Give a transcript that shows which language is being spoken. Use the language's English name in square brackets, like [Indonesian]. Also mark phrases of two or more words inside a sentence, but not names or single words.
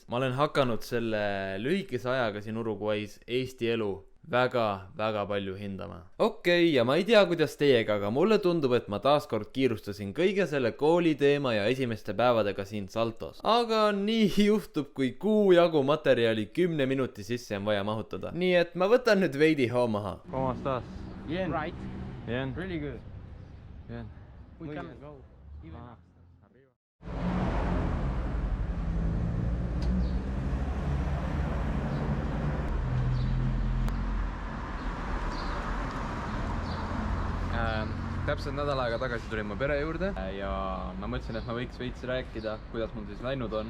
[Estonian] Ma olen hakanud selle lühikese ajaga siin Uruguay's Eesti elu väga palju hindama. Okei, ja ma ei tea, kuidas teiega, aga mulle tundub, et ma taaskord kiirustasin kõige selle kooli teema ja esimeste päevadega siin Saltos. Aga nii juhtub, kui kuu jagu materjali 10 minuti sisse on vaja mahutada. Nii et ma võtan nüüd veidi hoo maha. [Spanish] ¿Cómo estás? Bien. [English] Right. [Spanish] Bien. [English] Really good. [Spanish] Bien. [English] We can go. [Estonian] Täpselt nädal aega tagasi tulin mu pere juurde ja ma mõtlesin, et ma võiks veits rääkida, kuidas mul siis läinud on.